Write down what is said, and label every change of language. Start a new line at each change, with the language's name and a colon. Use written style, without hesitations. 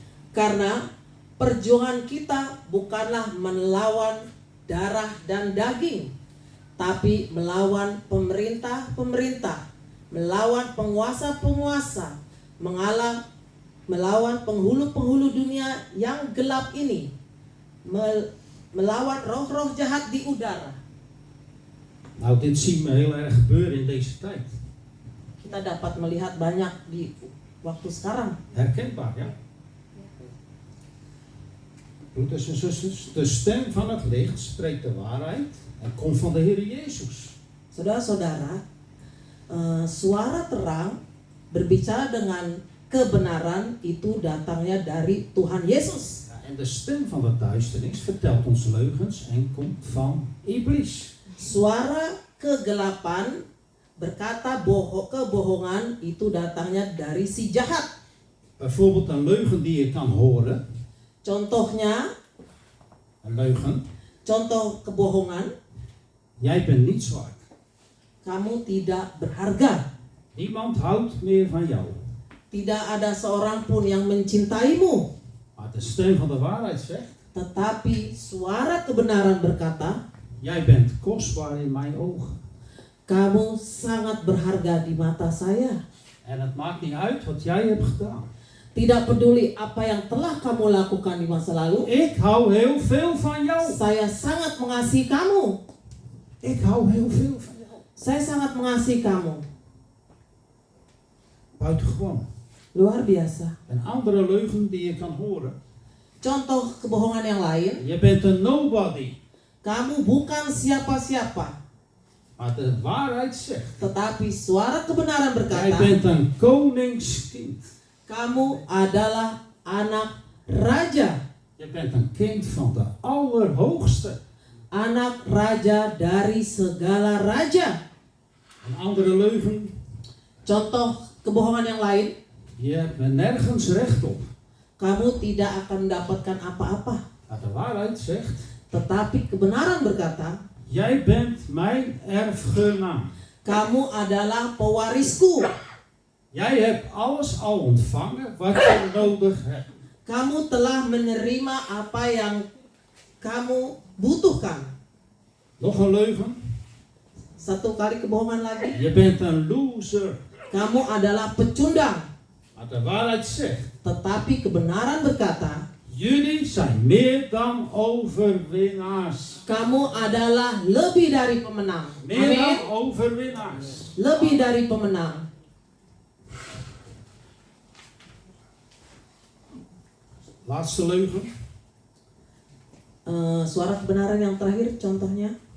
Indonesian: Karena perjuangan kita bukanlah melawan darah dan daging, tapi melawan pemerintah-pemerintah, melawan penguasa-penguasa, melawan penghulu-penghulu dunia yang gelap ini, melawan roh-roh jahat di udara.
Dutch: Nou, dit zien we heel erg gebeuren in deze tijd.
Indonesian: Kita dapat melihat banyak di waktu sekarang.
Dutch: Herkenbaar, ja? Broeders en zusters, de stem van het licht spreekt de waarheid en komt van de Heer Jezus.
Indonesian: Saudara-saudara, suara terang berbicara dengan kebenaran itu datangnya dari Tuhan Yesus.
Dutch: Ja, en de stem van de duisternis vertelt ons leugens en komt van Iblis.
Indonesian: Suara kegelapan berkata kebohongan itu datangnya dari si jahat.
Dutch: Bijvoorbeeld een leugen die je kan horen.
Indonesian: Contohnya,
Dutch: Een leugen.
Indonesian: contoh kebohongan,
Dutch: Jij bent niet waard.
Indonesian: kamu tidak berharga.
Dutch: Niemand houdt meer van jou.
Indonesian: Tidak ada seorang pun yang mencintaimu.
Dutch: Maar de stem van de waarheid zegt,
Indonesian: Tetapi suara kebenaran berkata,
Dutch: jij bent kostbaar in mijn ogen.
Indonesian: kamu sangat berharga di mata saya.
Dutch: En het maakt niet uit wat jij hebt gedaan.
Indonesian: Tidak peduli apa yang telah kamu lakukan di masa lalu.
Dutch: Ik hou heel veel van jou.
Indonesian: Saya sangat mengasihi kamu.
Dutch: Ik hou heel veel van jou.
Indonesian: Saya sangat mengasihi kamu.
Dutch: Buitengewoon.
Indonesian: Luar biasa.
Dutch: Een andere leugen die je kan horen.
Indonesian: Contoh kebohongan yang lain.
Dutch: Je bent een nobody.
Indonesian: kamu bukan siapa-siapa.
Dutch: Maar de waarheid zegt,
Indonesian: Tetapi suara kebenaran
Dutch: jij
Indonesian: berkata,
Dutch: bent een koningskind.
Indonesian: kamu adalah anak raja.
Dutch: Je bent een kind van de Allerhoogste.
Indonesian: Anak raja dari segala raja.
Dutch: Een andere leugen,
Indonesian: Contoh kebohongan yang lain,
Dutch: je hebt er nergens recht op.
Indonesian: kamu tidak akan mendapatkan apa-apa.
Dutch: Maar de waarheid zegt,
Indonesian: Tetapi kebenaran berkata,
Dutch: jij bent mijn erfgenaam.
Indonesian: kamu adalah pewarisku.
Dutch: Jij hebt alles al ontvangen wat je nodig hebt.
Indonesian: Kamu telah menerima apa yang kamu butuhkan.
Dutch: Nog een leugen,
Indonesian: Satu kali kebohongan lagi,
Dutch: je bent een loser.
Indonesian: kamu adalah pecundang.
Dutch: Maar de waarheid zegt,
Indonesian: Tetapi kebenaran berkata,
Dutch: jullie zijn meer dan overwinnaars.
Indonesian: kamu adalah lebih dari pemenang.
Dutch: Meer
Indonesian: Amin.
Dutch: dan overwinnaars.
Indonesian: Lebih dari pemenang.
Dutch: Laatste leugen,
Indonesian: Suara kebenaran yang terakhir contohnya,